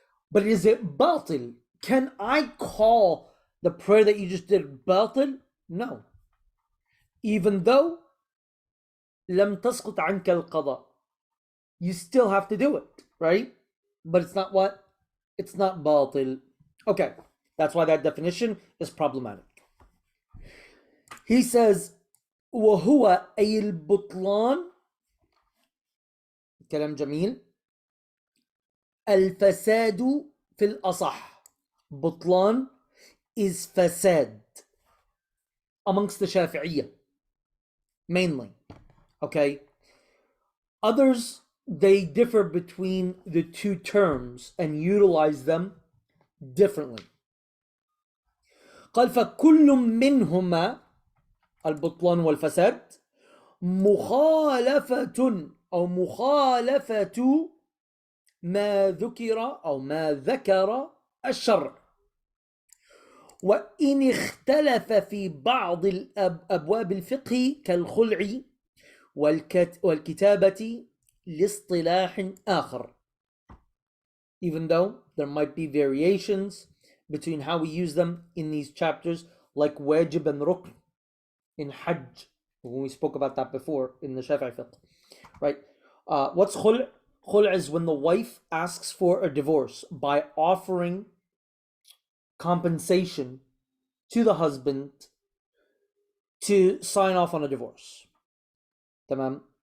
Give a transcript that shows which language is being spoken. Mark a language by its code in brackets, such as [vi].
[en] But is it batil? Can I call the prayer that you just did batil? No. Even though [ar] لم تسقط عنك القضاء, [en] you still have to do it, right? But it's not what? It's not batil. Okay, that's why that definition is problematic. He says [ar] وهو أي البطلان, كلام جميل, الفساد في الأصح. [en] بطلان is fasad amongst the Shafi'iyya mainly. Okay, others, they differ between the two terms and utilize them differently. [ar] قال فكل منهما البطلان والفساد مخالفة أو مخالفة ما ذكر أو ما ذكر الشرع، وإن اختلف في بعض أبواب الفقه كالخلع والكتابة لاصطلاح آخر. [en] Even though there might be variations between how we use them in these chapters, like wajib and rukn in Hajj, when we spoke about that before in the Shafi'i fiqh, right? What's khul'? Khul' is when the wife asks for a divorce by offering compensation to the husband to sign off on a divorce. Tamam.